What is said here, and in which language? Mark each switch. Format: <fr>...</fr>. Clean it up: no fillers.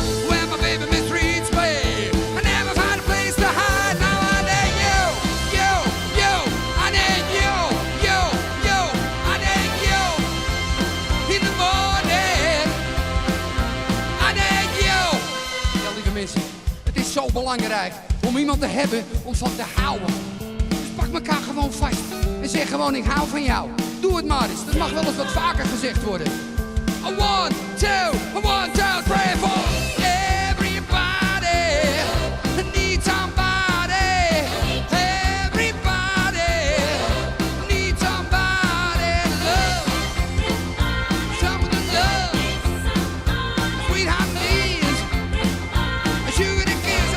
<en>When my baby mistreats me, I never find a place to hide. Now I need you, you, you. I need you, you, you. I need you. In the morning, I need you.</en> <nl>Ja, lieve mensen, het is zo belangrijk om iemand te hebben om van te houden. Dus pak elkaar gewoon vast en zeg gewoon, ik hou van jou. Doe het maar eens, dat mag wel eens wat vaker gezegd worden.</nl> <en>A 1, 2, a 1, 2, 3, 4. Everybody needs somebody. Everybody needs somebody to love. Someone to love. Sweetheart needs a sugar to kiss.</en>